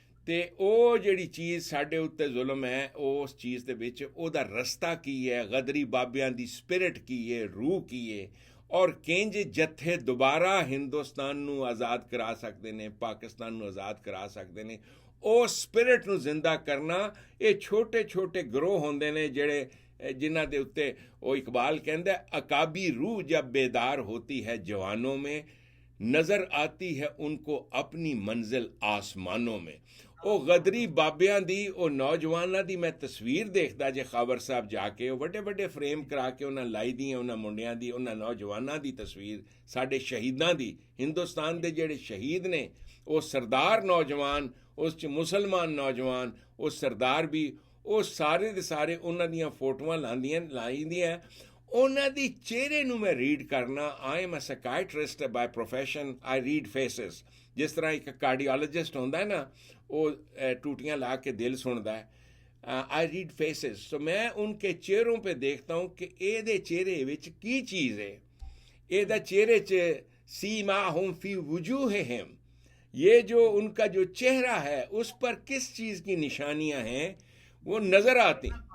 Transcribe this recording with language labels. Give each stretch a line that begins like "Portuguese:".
Punjabi: ਤੇ ਉਹ ਜਿਹੜੀ ਚੀਜ਼ ਸਾਡੇ ਉੱਤੇ ਜ਼ੁਲਮ ਹੈ, ਉਸ ਚੀਜ਼ ਦੇ ਵਿੱਚ ਉਹਦਾ ਰਸਤਾ ਕੀ ਹੈ, ਗਦਰੀ ਬਾਬਿਆਂ ਦੀ ਸਪਿਰਿਟ ਕੀ ਹੈ, ਰੂਹ ਕੀ ਹੈ, ਔਰ ਕਿੰਜ ਜੱਥੇ ਦੁਬਾਰਾ ਹਿੰਦੁਸਤਾਨ ਨੂੰ ਆਜ਼ਾਦ ਕਰਾ ਸਕਦੇ ਨੇ, ਪਾਕਿਸਤਾਨ ਨੂੰ ਆਜ਼ਾਦ ਕਰਾ ਸਕਦੇ ਨੇ, ਉਸ ਸਪਿਰਿਟ ਨੂੰ ਜ਼ਿੰਦਾ ਕਰਨਾ। ਇਹ ਛੋਟੇ ਛੋਟੇ ਗਰੋਹ ਹੁੰਦੇ ਨੇ ਜਿਹੜੇ ਜਿਨ੍ਹਾਂ ਦੇ ਉੱਤੇ ਉਹ ਇਕਬਾਲ ਕਹਿੰਦਾ, ਅਕਾਬੀ
Hindi: रूह जब बेदार होती है जवानों में, नज़र आती है उनको अपनी मंजिल आसमानों में।
Punjabi: ਉਹ ਗਦਰੀ ਬਾਬਿਆਂ ਦੀ, ਉਹ ਨੌਜਵਾਨਾਂ ਦੀ ਮੈਂ ਤਸਵੀਰ ਦੇਖਦਾ ਜੇ ਖਬਰ ਸਾਹਿਬ ਜਾ ਕੇ, ਉਹ ਵੱਡੇ ਵੱਡੇ ਫਰੇਮ ਕਰਾ ਕੇ ਉਹਨਾਂ ਲਾਈ ਦੀਆਂ, ਉਹਨਾਂ ਮੁੰਡਿਆਂ ਦੀ, ਉਹਨਾਂ ਨੌਜਵਾਨਾਂ ਦੀ ਤਸਵੀਰ, ਸਾਡੇ ਸ਼ਹੀਦਾਂ ਦੀ। ਹਿੰਦੁਸਤਾਨ ਦੇ ਜਿਹੜੇ ਸ਼ਹੀਦ ਨੇ, ਉਹ ਸਰਦਾਰ ਨੌਜਵਾਨ, ਉਸ 'ਚ ਮੁਸਲਮਾਨ ਨੌਜਵਾਨ, ਉਹ ਸਰਦਾਰ ਵੀ, ਉਹ ਸਾਰੇ ਦੇ ਸਾਰੇ ਉਹਨਾਂ ਦੀਆਂ ਫੋਟੋਆਂ ਲਾਈ ਦੀਆਂ। ਉਹਨਾਂ ਦੀ ਚਿਹਰੇ ਨੂੰ ਮੈਂ ਰੀਡ ਕਰਨਾ।
English: I am a psychiatrist by profession, I read faces.
Punjabi: ਜਿਸ ਤਰ੍ਹਾਂ ਇੱਕ ਕਾਰਡੀਓਲੋਜਿਸਟ ਹੁੰਦਾ ਨਾ, ਉਹ ਟੂਟੀਆਂ ਲਾ ਕੇ ਦਿਲ ਸੁਣਦਾ ਹੈ।
English: I read faces,
Hindi: तो मैं उनके चेहरों पे देखता हूँ कि
Punjabi: ਇਹਦੇ ਚਿਹਰੇ ਵਿੱਚ ਕੀ ਚੀਜ਼ ਹੈ। ਇਹਦਾ ਚਿਹਰੇ 'ਚ
Arabic: सीमाहुम फी वुजूहिहिम,
Hindi: ये जो उनका जो चेहरा है उस पर किस चीज़ की निशानियां हैं वो नज़र आती।